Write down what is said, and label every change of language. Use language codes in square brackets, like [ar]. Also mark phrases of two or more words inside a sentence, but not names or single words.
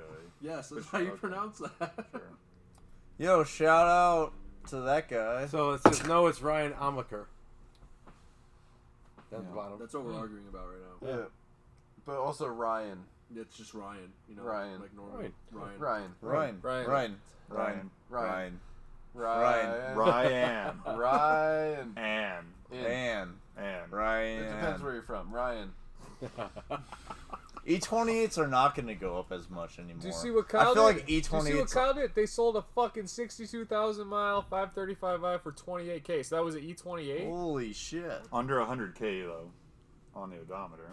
[en] Yes, that's But how you okay. pronounce that. Sure. Yo, shout out to that guy. So it says no, it's Ryan Amaker. Down the bottom. That's what we're arguing about right now. yeah. But also Ryan. It's just Ryan. You know, Ryan. like normal. Ryan. Ryan. Ryan. Ryan. Ryan. Ryan. Ryan. Ryan. Ryan. Ryan. Ann. Ann. Ann. Ryan. It depends where you're from. Ryan. E28s are not going to go up as much anymore. Do you see what Kyle I feel did? like Do you see what E28s. Kyle did? They sold a fucking 62,000 mile 535i for 28K. So that was an E28. Holy shit. Under 100K though, on the odometer.